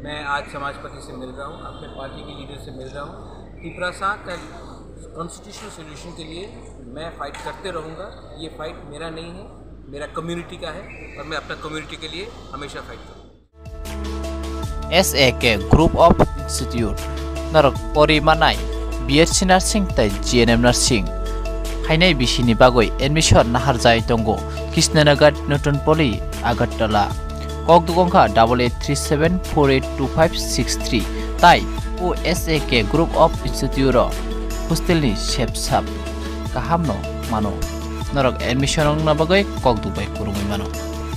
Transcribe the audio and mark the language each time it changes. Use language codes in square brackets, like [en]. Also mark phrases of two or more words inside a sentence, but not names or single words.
[hi] मैं आज समाजपति से मिल रहा हूँ, अपने पार्टी के लीडर से मिल रहा हूँ। त्रिपुरा का [en] constitutional solution [hi] के लिए मैं फाइट करते रहूँगा। ये फाइट मेरा नहीं है, मेरा कम्युनिटी का है और मैं अपना कम्युनिटी के लिए हमेशा फाइट करूँगा। [trp] SAK Group of Institute Narok Porimanai BSc Nursing tai GNM Nursing Hainai Bishini Bagoi Admission Naharjai Tongo Kishnanagar Newton Poly Agartala Kok Dugongka 8837482563 Tai O SAK Group of Institute Hostelni Shepsap Kahamno Mano Narok Admission Ong Nabagoi Kok Dubai Kurumai Mano